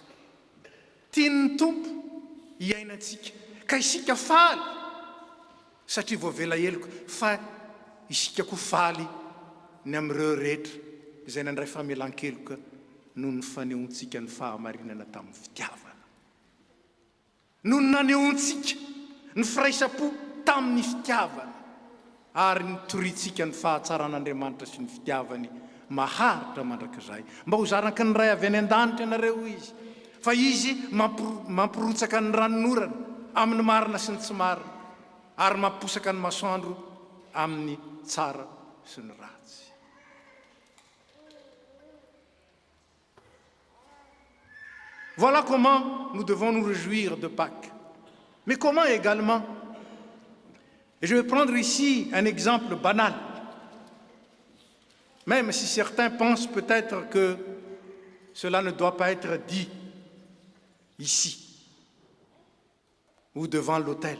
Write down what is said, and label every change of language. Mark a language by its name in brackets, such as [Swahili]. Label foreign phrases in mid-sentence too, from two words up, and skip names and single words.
[Malagasy] Tian'ny Tompo hiainantsika, ka isika faly, satria voavela heloka, fa isika koa faly ny amin'ireo rehetra izay nandray famelan-keloka noho ny fanehoantsika ny fahamarinana tamin'ny fitiavana, noho ny nanehoantsika ny firaisam-po tamin'ny fitiavana, ary nitoritsika ny fahatsaran'Andriamanitra sy ny fitiavany maharitra mandrakizay. Mba ho zaraky ny ray avy any an-danitra ianareo izy, fa izy mampirotsaka ny ranonorana amin'ny marina sy ny tsy marina, ary mamposaka ny masoandro amin'ny tsara sy ny ratsy. [French] Voilà comment nous devons nous réjouir de Pâques. Mais comment également? Et je vais prendre ici un exemple banal, même si certains pensent peut-être que cela ne doit pas être dit ici ou devant l'autel.